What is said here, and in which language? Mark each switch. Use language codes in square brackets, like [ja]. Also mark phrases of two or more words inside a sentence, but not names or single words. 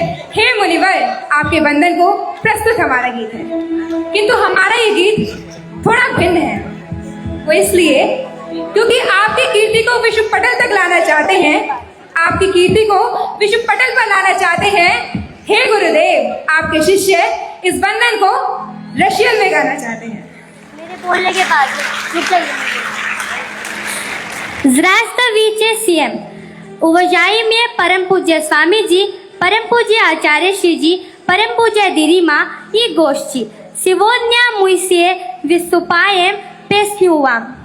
[hi] हे मुनिवर, आपके वंदन को प्रस्तुत हमारा गीत है, किंतु हमारा ये गीत थोड़ा भिन्न है। वो इसलिए क्योंकि आपकी कीर्ति को विश्व पटल तक लाना चाहते हैं, आपकी कीर्ति को विश्व पटल पर लाना चाहते हैं। हे गुरुदेव, आपके शिष्य इस बंधन को रशियन में गाना चाहते हैं। मेरे बोलने के बाद [ru] Здравствуйте всем! [hi] Уважаемые परम पूज्य स्वामी जी, परम पूज्य आचार्य श्री जी, परम पूज्य [ru] Дирима и гости. Сегодня мы все выступаем песню вам.